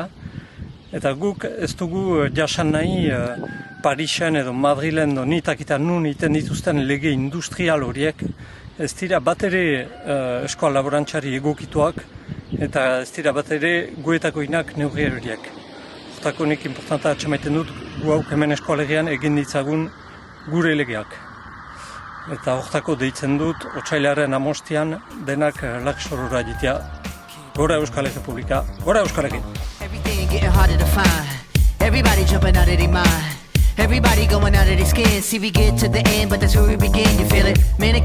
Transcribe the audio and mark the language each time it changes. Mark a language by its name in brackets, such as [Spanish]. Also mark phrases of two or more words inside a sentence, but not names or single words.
[Basque] Eta guk ez dugu jasan nahi Parisen edo Madrilen edo nitakita nun iten dituzten lege industrial horiek, ez dira bat ere eskola laborantzari egokituak eta ez dira bat ere guetako inak neurri horiek. Hortako nik importanta atxamaiten dut gu hauk hemen eskoalegian egin ditzagun gure legeak. Eta hortako deitzen dut, otsailaren 5 denak laksorora jitea. Gora Euskal Errepublika, gora Euskal Herri. [English] Everything getting harder to find. Everybody jumping out of their mind. Everybody going out of their skin. See, we get to the end, but that's where we begin. You feel it? Man,